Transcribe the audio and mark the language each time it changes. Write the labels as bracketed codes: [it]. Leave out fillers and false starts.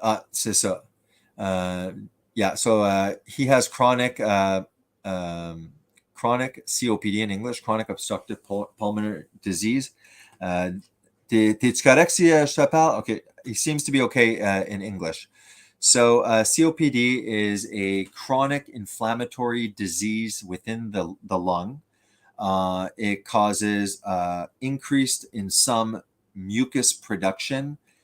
[fr] C'est ça. [en] Yeah, so he has chronic COPD in English, chronic obstructive pulmonary disease. [fr] T'es-tu correct si je te parle? [en] Okay, he seems to be okay in English. So COPD is a chronic inflammatory disease within the lung. It causes increased in some mucus production.